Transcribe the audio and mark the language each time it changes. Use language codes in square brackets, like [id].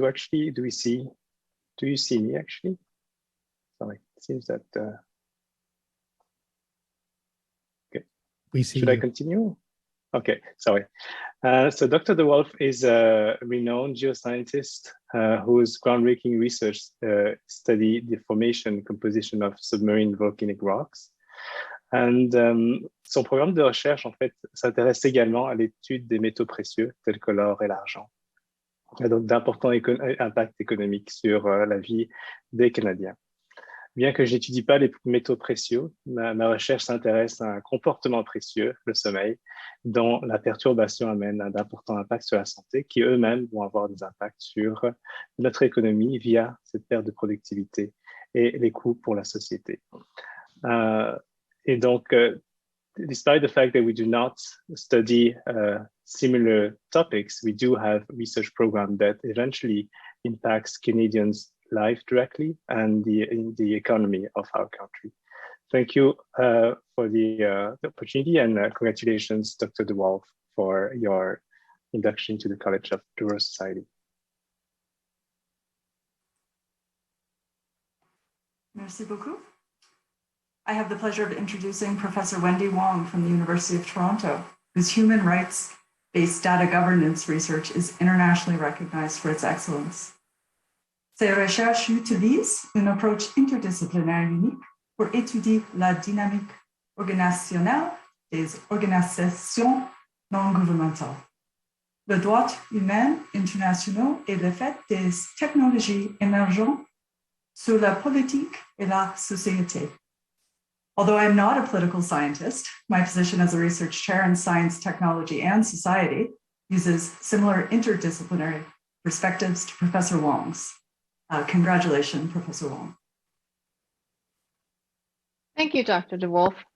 [en] Do you see me actually? Sorry, it seems that, okay. We see Should you. I continue? Okay, sorry. So Dr. DeWolfe is a renowned geoscientist whose groundbreaking research studied the formation and composition of submarine volcanic rocks. [fr] Son programme de recherche, en fait, s'intéresse également à l'étude des métaux précieux tels que l'or et l'argent. Il y a donc d'importants impacts économiques sur la vie des Canadiens. Bien que je n'étudie pas les métaux précieux, ma recherche s'intéresse à un comportement précieux, le sommeil, dont la perturbation amène d'importants impacts sur la santé qui eux-mêmes vont avoir des impacts sur notre économie via cette perte de productivité et les coûts pour la société. Et donc, [en] despite the fact that we do not study similar topics, we do have a research program that eventually impacts Canadians' life directly and the economy of our country. Thank you for the opportunity, and congratulations, Dr. DeWolfe, for your induction to the College of the Royal Society. [fr] Merci beaucoup. [en] I have the pleasure of introducing Professor Wendy Wong from the University of Toronto, whose human rights-based data governance research is internationally recognized for its excellence. [fr] Ses recherches utilisent une approche interdisciplinaire unique pour étudier la dynamique organisationnelle des organisations non gouvernementales, le droit humain international et l'effet des technologies émergentes sur la politique et la société. [en] Although I am not a political scientist, my position as a research chair in science, technology, and society uses similar interdisciplinary perspectives to Professor Wong's. Congratulations, Professor Wong. Thank you, Dr. DeWolfe.